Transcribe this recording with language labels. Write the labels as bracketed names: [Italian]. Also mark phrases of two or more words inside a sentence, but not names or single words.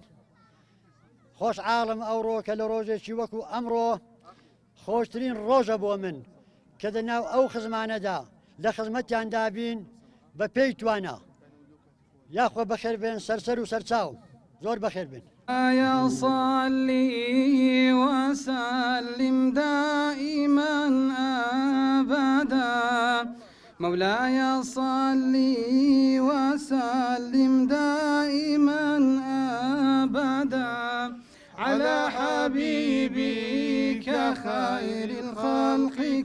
[Central Kurdish] خۆش عاڵم ئەوڕۆ کە لە ڕۆژێکی وەکو ئەمڕۆ خۆشترین ڕۆژە بۆ من کە دەناو ئەو خزمانەدا لە خزمەتیاندا بین بە پێی توانە. یاخۆ بەخێر بێن سەرسەر و سەرچاو زۆر بەخێر بێن. [Arabic] يا صلي وسلم دائما أبدا مولاي صلي وسلم دائما أبدا على حبيبك خير الخلق